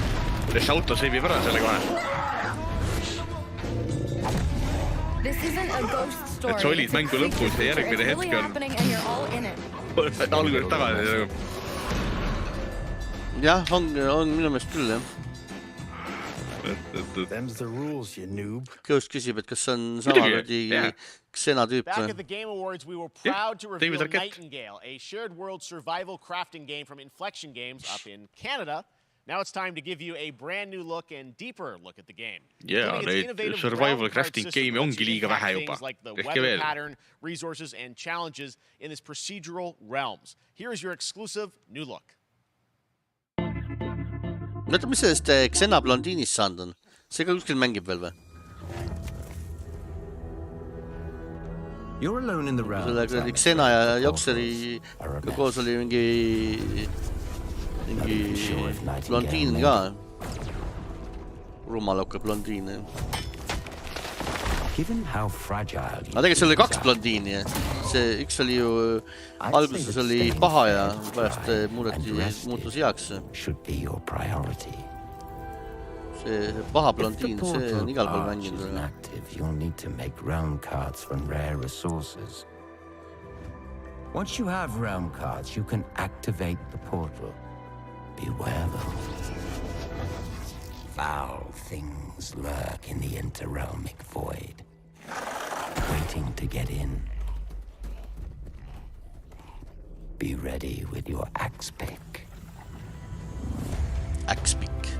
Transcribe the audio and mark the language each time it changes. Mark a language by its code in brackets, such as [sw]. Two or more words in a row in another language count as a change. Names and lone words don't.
[et] See auto seibib ära selle kohe. Et sa olid mängu lõpus ja järgmine hetk on alguses tagasi. Jah, on minu meelest küll, jah. Geoff küsib, et kas on samalegi Xena tüüp. [en] Back at the Game Awards, we were proud to reveal Nightingale, a shared world survival crafting game from Inflection Games up in Canada. Now it's time to give you a brand new look and deeper look at the game. Yeah, [et] neid [en] survival crafting game'i [et] ongi liiga vähe juba. [en] Like the weather pattern, resources, and challenges in this procedural realms. Here is your exclusive new look. [et] Mõtle, mis sellest Xena blondiinist saanud on? See ka kuskil mängib veel või? [en] You're alone in the realm. [et] Selle Xena ja Jokseri koos oli mingi blondiin ka. Rumalauke blondiin. [en] Given how fragile [et] aga tegelikult seal oli 2 blondiini ja see üks oli ju alguses oli paha ja pärast muutus heaks. See paha blondiin, see on igal pool mänginud. [en] You'll need to make realm cards from rare resources. Once you have realm cards, you can activate the portal. Beware though. Foul things lurk in the interrealmic void, waiting to get in. Be ready with your axe pick. Axe pick.